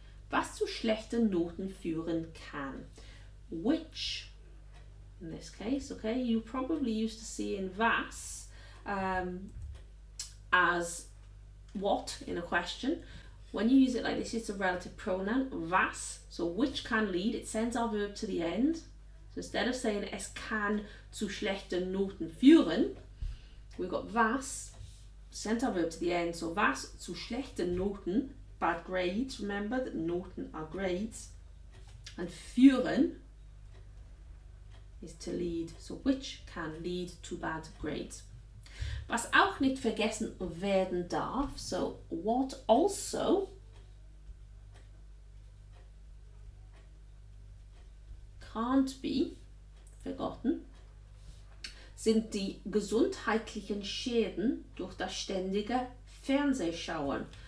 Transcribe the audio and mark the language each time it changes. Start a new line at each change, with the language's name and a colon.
German: Was zu schlechten Noten führen kann.
English: Which, in this case, okay, you probably used to see in was as what in a question. When you use it like this, it's a relative pronoun, was, so which can lead, it sends our verb to the end. So instead of saying
German: es kann zu schlechten Noten führen,
English: we've got was, sent our verb to the end, so
German: was zu schlechten Noten,
English: bad grades, remember that Noten are grades, and führen is to lead, so which can lead to bad grades.
German: Was auch nicht vergessen werden darf,
English: so what also can't be forgotten,
German: sind die gesundheitlichen Schäden durch das ständige Fernsehschauen.